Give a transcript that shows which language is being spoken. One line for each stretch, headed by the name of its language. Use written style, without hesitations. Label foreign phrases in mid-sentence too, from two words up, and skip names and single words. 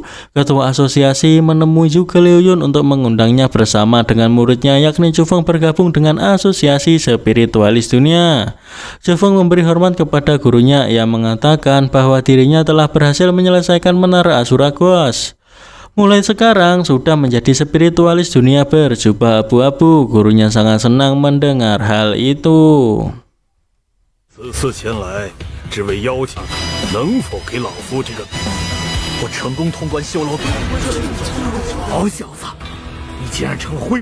Indonesian: Ketua asosiasi menemui Zhuge Liuyun untuk mengundangnya bersama dengan muridnya, yakni Chufeng bergabung dengan asosiasi spiritualis dunia. Chufeng memberi hormat kepada gurunya. Ia mengatakan bahwa dirinya telah berhasil menyelesaikan menara Asuragos. Mulai sekarang sudah menjadi spiritualis dunia berjubah abu-abu. Gurunya sangat senang mendengar hal itu.
Chinese: 此次前来，只为邀请，能否给老夫这个？我成功通关修罗图。好小子，你竟然成灰！